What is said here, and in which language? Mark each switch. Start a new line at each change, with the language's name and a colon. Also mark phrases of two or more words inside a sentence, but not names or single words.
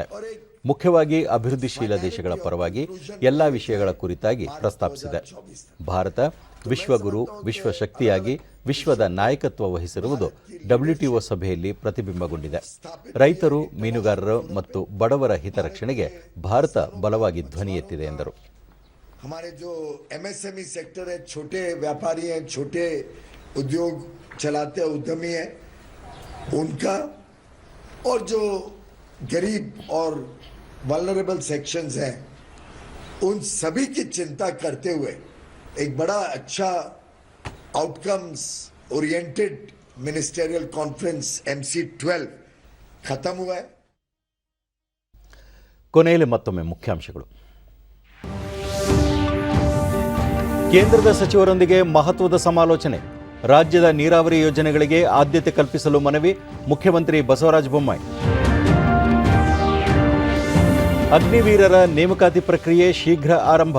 Kannada: ಮುಖ್ಯವಾಗಿ ಅಭಿವೃದ್ಧಿಶೀಲ ದೇಶಗಳ ಪರವಾಗಿ ಎಲ್ಲ ವಿಷಯಗಳ ಕುರಿತಾಗಿ ಪ್ರಸ್ತಾಪಿಸಿದೆ. ಭಾರತ ವಿಶ್ವಗುರು, ವಿಶ್ವಶಕ್ತಿಯಾಗಿ ವಿಶ್ವದ ನಾಯಕತ್ವ ವಹಿಸಿರುವುದು WTO ಸಭೆಯಲ್ಲಿ ಪ್ರತಿಬಿಂಬಗೊಂಡಿದೆ. ರೈತರು, ಮೀನುಗಾರರು ಮತ್ತು ಬಡವರ ಹಿತರಕ್ಷಣೆಗೆ ಭಾರತ ಬಲವಾಗಿ ಧ್ವನಿ ಎತ್ತಿದೆ ಎಂದರು.
Hindi: हमारे जो MSME सेक्टर है, छोटे व्यापारी हैं, छोटे उद्योग चलाते उद्यमी हैं, उनका और जो गरीब और
English: vulnerable sections
Hindi: हैं, उन सभी की चिंता करते हुए एक बड़ा अच्छा
English: outcomes oriented ministerial conference
Hindi: MC12 खत्म हुआ है.
Kannada: ಕೊನೆಯಲ್ಲಿ ಮತ್ತೊಮ್ಮೆ ಮುಖ್ಯಾಂಶಗಳು. ಕೇಂದ್ರದ ಸಚಿವರೊಂದಿಗೆ ಮಹತ್ವದ ಸಮಾಲೋಚನೆ. ರಾಜ್ಯದ ನೀರಾವರಿ ಯೋಜನೆಗಳಿಗೆ ಆದ್ಯತೆ ಕಲ್ಪಿಸಲು ಮನವಿ, ಮುಖ್ಯಮಂತ್ರಿ ಬಸವರಾಜ ಬೊಮ್ಮಾಯಿ. ಅಗ್ನಿವೀರರ ನೇಮಕಾತಿ ಪ್ರಕ್ರಿಯೆ ಶೀಘ್ರ ಆರಂಭ.